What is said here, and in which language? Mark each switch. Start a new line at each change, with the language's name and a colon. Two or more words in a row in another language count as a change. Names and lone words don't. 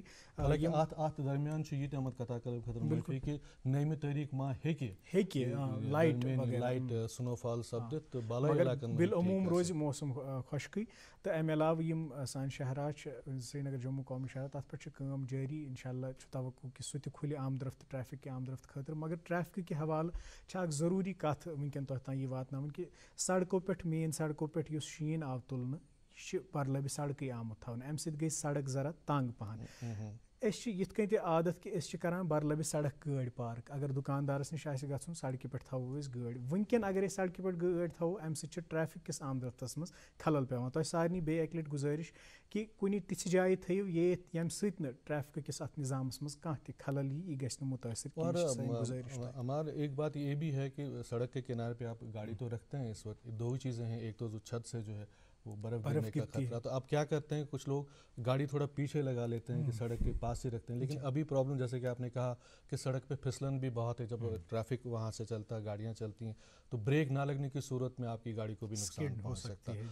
Kashmiri: حالانکہِ اَتھ درمیان چھُ یہِ تہِ آمُت کَتھا کَرنہٕ خٲطرٕ معٲفی کہِ نٔیمہِ تٲریٖخ ما ہیٚکہِ لایٹ سنو فال سپدِتھ تہٕ بالٲیی علاقن بالعموٗم روزِ موسم خۄشکٕے. تہٕ اَمہِ علاوٕ یِم سانہِ شہرات چھِ سرینگر جموں قومی شہرات تَتھ پٮ۪ٹھ چھِ کٲم جٲری.
Arabic: اِنشاء اللہ
Kashmiri: چھُ توقع کہِ سُہ تہِ کھُلہِ آمد رفت ٹریفِک کہِ آمد رفت خٲطرٕ. مگر ٹریفکہٕ کہِ حوالہٕ چھِ اکھ ضروٗری کَتھ وٕنکٮ۪ن تۄہہِ تام یہِ واتناوٕنۍ کہِ سڑکو پٮ۪ٹھ مین سڑکو پٮ۪ٹھ یُس شیٖن آو تُلنہٕ یہِ چھِ پرلَبہِ سڑکٕے آمُت تھاونہٕ. اَمہِ سۭتۍ گٔے سڑک ذرا تنٛگ پہن. أسۍ چھِ یِتھ کٔنۍ تہِ عادت کہِ أسۍ چھِ کران برلَبہِ سڑک گٲڑۍ پارک. اگر دُکاندارَس نِش آسہِ گژھُن سڑکہِ پٮ۪ٹھ تھاوو أسۍ گٲڑۍ. وٕنکٮ۪ن اگر أسۍ سڑکہِ پٮ۪ٹھ گٲڑۍ تھاوو اَمہِ سۭتۍ چھِ ٹریفِک کِس آمد رفتَس منٛز خلل پیٚوان. تۄہہِ سارنٕے بیٚیہِ اَکہِ لَٹہِ گُزٲرِش کہِ کُنہِ تِژھِ جایہِ تھٲیِو ییٚمہِ سۭتۍ نہٕ ٹریفِک کِس اَتھ نِظامَس منٛز کانٛہہ تہِ خلل یی. یہِ گژھِ نہٕ مُتٲثر کینٛہہ.
Urdu: ہمار ایک بات یہ بھی ہے کہ سڑک کے کنارے پہ آپ گاڑی تو رکھتے ہیں اس وقت. دو ہی چیزیں ہیں. ایک تو چھت سے جو ہے وہ برف گرنے کا خطرہ. تو آپ کیا کرتے ہیں کچھ لوگ گاڑی تھوڑا پیچھے لگا لیتے ہیں کہ سڑک کے پاس ہی رکھتے ہیں. لیکن ابھی پرابلم جیسے کہ آپ نے کہا کہ سڑک پہ پھسلن بھی بہت ہے. جب ٹریفک وہاں سے چلتا ہے گاڑیاں چلتی ہیں تو بریک نہ لگنے کی صورت میں آپ کی گاڑی کو بھی نقصان پہنچ سکتا ہے.